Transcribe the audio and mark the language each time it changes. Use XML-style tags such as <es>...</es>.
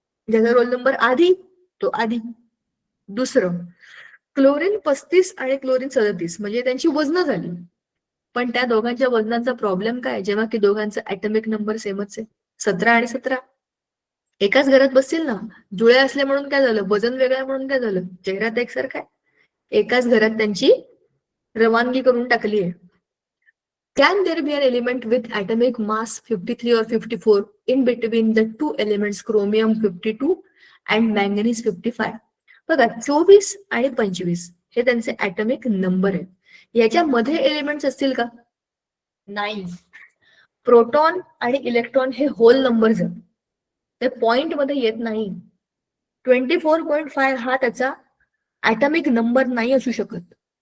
<mr>ज्याचा roll number आधी तो आधी. दुसरं क्लोरीन 35 आणि क्लोरीन 37 म्हणजे त्यांची वजन झाली, पण त्या दोघांच्या वजनाचा प्रॉब्लेम काय, जेव्हा की दोघांचा ऍटॉमिक नंबर सेमच आहे, 17 आणि 17. एकाच घरात बसतील ना, जुळे असले म्हणून काय झालं, वजन वेगळं म्हणून काय झालं, चेहरा तर एकसारखा आहे. एकाच घरात त्यांची रवानगी करून टाकली आहे.</mr> <en>Can there be an element with atomic mass 53 or 54 in between the two elements chromium 52 and manganese 55?</en> <mr>बघा 24 आणि 25 हे त्यांचे ऍटॉमिक नंबर आहेत. याच्यामध्ये एलिमेंट्स असतील का? नाही. प्रोटॉन आणि इलेक्ट्रॉन हे होल नंबर्स आहेत, ते पॉइंट मध्ये येत नाही. 24.5 हा त्याचा ॲटॉमिक नंबर नाही असू शकत.</mr>